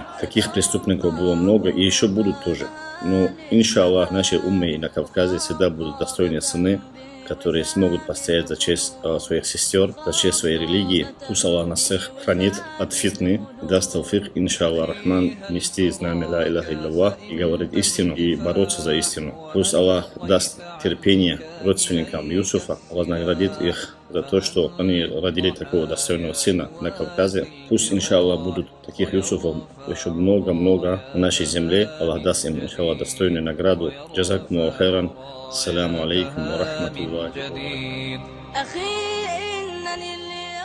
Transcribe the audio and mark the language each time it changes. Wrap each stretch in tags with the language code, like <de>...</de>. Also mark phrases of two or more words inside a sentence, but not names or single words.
<ru>Таких преступников было много, и еще будут тоже. Но, иншаллах, нашей умме и на Кавказе всегда будут достойные сыны, которые смогут постоять за честь своих сестер, за честь своей религии. Пусть Аллах нас всех хранит от фитны, даст тауфик,</ru> <ar>إن شاء الله الرحمن,</ar> <ru>нести знамя</ru> <ar>لا إله إلا الله</ar> <ru>и говорить истину, и бороться за истину. Пусть Аллах даст терпение родственникам Юсуфа, вознаградит их за то, что они родили такого достойного сына на Кавказе. Пусть, иншаллах, будут таких Юсуфов еще много-много на нашей земле. Аллах даст им, иншаллах, достойную награду.</ru> <ar>جزاكم الله خيرا. السلام عليكم ورحمة الله وبركاته.</ar>